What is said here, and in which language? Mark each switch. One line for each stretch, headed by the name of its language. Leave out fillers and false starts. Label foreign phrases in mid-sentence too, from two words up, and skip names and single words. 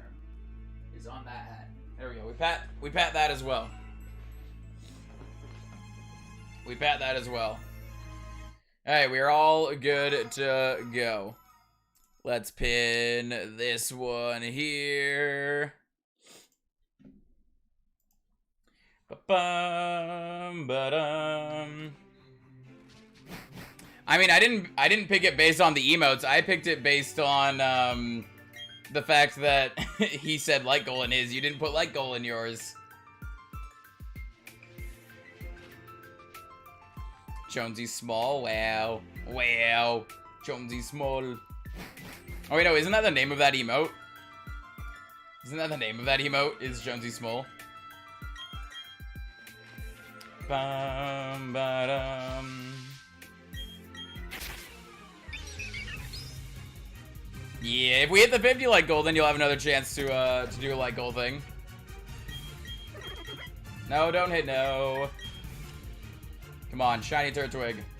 English: It's on that hat. There we go. We pat that as well. We pat that as well. Alright, we're all good to go. Let's pin this one here. Ba-bum, ba-dum. I mean, I didn't pick it based on the emotes. I picked it based on the fact that he said light goal in his. You didn't put light goal in yours. Jonesy Small. Wow. Wow. Jonesy Small. Oh, wait, no. Isn't that the name of that emote? Isn't that the name of that emote? Is Jonesy Small? Bum, ba-dum. Yeah, if we hit the 50 like goal, then you'll have another chance to do a like goal thing. No, don't hit no. Come on, shiny Turtwig.